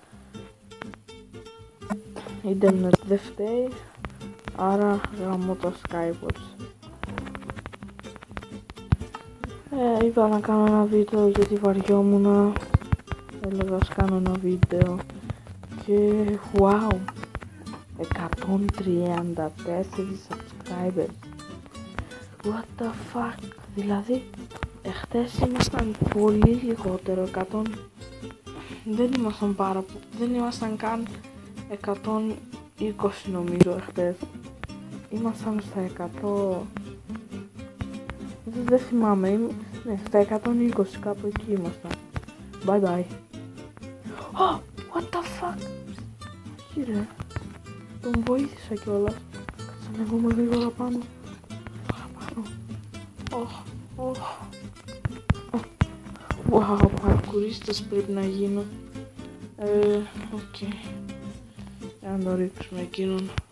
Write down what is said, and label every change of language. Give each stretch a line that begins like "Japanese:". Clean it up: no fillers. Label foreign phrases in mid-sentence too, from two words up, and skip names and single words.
Greek: Ίντερνετ δεν φταίει, άρα γαμώ το Skywatch. Είπα να κάνω ένα βίντεο γιατί βαριόμουνα. Έλεγα ας κάνω ένα βίντεο. Και wow, 134 subscribers.
English: What the fuck.
Greek: Δηλαδή εχθές ήμασταν πολύ λιγότερο. Δεν ήμασταν καν 120 νομίζω εχθές. Ήμασταν στα 100. Δεν θυμάμαι. Ναι, στα 120 κάπου εκεί ήμασταν.
English: Bye bye. Oh, what the fuck.
Greek: Όχι ρε. Τον βοήθησα κιόλας. Κάτσε να βγούμε γρήγορα πάνω. Wow, παρκουρίστας πρέπει να γίνω. Οκ. Για να το ρίξουμε εκείνον.